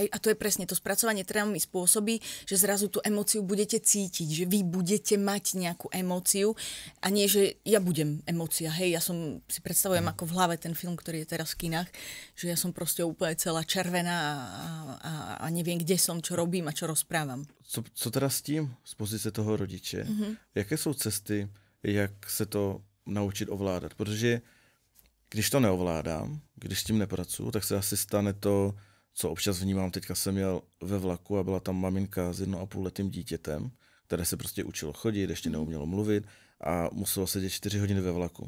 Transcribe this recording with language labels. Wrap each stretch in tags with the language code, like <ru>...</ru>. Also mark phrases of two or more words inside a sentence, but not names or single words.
<sk>A to je presne to spracovanie traumy spôsobí, že zrazu tú emóciu budete cítiť, že vy budete mať nejakú emóciu a nie, že ja budem emócia. Hej? Ja som si predstavujem ako v hlave ten film, ktorý je teraz v kinách, že ja som proste úplne celá červená a neviem, kde som, čo robím a čo rozprávam.</sk> <cs>Co teda s tím, z pozice toho rodiče? Jaké jsou cesty, jak se to naučit ovládat. Protože když to neovládám, když s tím nepracuju, tak se asi stane to, co občas vnímám. Teďka jsem jel ve vlaku a byla tam maminka s 1,5letým dítětem, které se prostě učilo chodit, ještě neumělo mluvit a muselo sedět 4 hodiny ve vlaku.</cs>